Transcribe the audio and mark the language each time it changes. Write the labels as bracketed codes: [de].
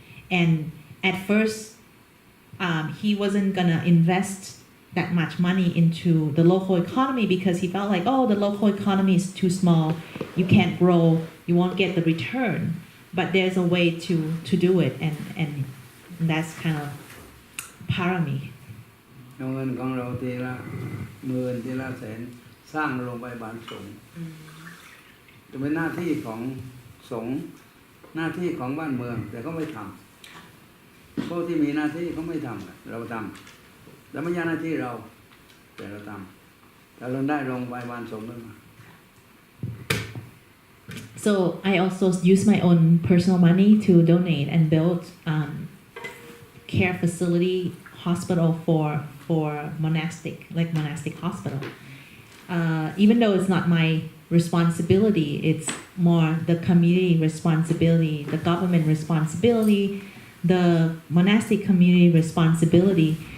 [en] And at first, he wasn't gonna invest that much money into the local economy because he felt like, oh, the local economy is too small, you can't grow, you won't get the return. But there's a way to do it, and that's kind of parami. [th] เอาเงินของเราทีละหมื่นทีละแสนสร้างโรงพยาบาลสงฆ์จะเป็นหน้าที่ของสงฆ์หน้าที่ของบ้านเมืองแต่เขาไม่ทำพวกที่มีหน้าที่เขาไม่ทำเราทำแล้วไม่ใช่หน้าที่เราแต่เราทำแต่เราได้โรงพยาบาลสงฆ์ขึ้นมา [en] So I also use my own personal money to donate and build care facility hospital for monastic hospital. Even though it's not my responsibility, it's more the community responsibility, the government responsibility, the monastic community responsibility.